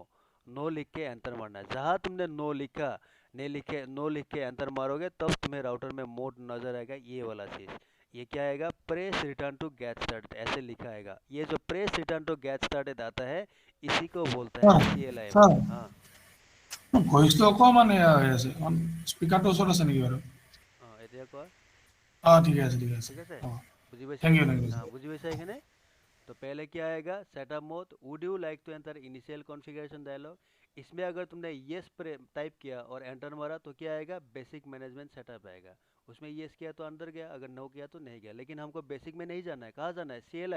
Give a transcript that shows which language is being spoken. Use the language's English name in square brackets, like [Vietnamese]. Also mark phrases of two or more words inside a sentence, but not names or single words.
[Hindi] नो लिख के एंटर मारना है। जहाँ तुमने नो लिखा, नो लिख के एंटर मारोगे तब तुम्हें राउटर में मोड नजर आएगा ये वाला चीज। ये क्या आएगा, [English] press return to get started, [Hindi] ऐसे लिखा आएगा। ये जो [English] press return to get started [Hindi] आता है, इसी को बोलता है CLI [Assamese] স্যার [Hindi] मोड। हाँ [Assamese] ভইচটো অকণমান এয়া হৈ আছে অকণ স্পীকাৰটো ওচৰত আছে নেকি বাৰু हाँ, এতিয়া কোৱা। ঠিক আছে ঠিক আছে, অঁ বুজি পাইছা [English] thank you [Assamese] এইখিনি। [English] thank you [Assamese] हाँ বুজি পাইছা এইখিনি। [Hindi] तो पहले क्या आएगा, [English] setup mode, would you like to enter initial configuration dialog. [Hindi] इसमें अगर तुमने येस टाइप किया और एंटर मारा तो क्या आएगा, [English] basic management setup [Hindi] आएगा। उसमें येस किया तो अंदर गया, अगर नो किया तो नहीं गया। लेकिन हमको बेसिक में नहीं जाना है, कहाँ जाना है, CLI।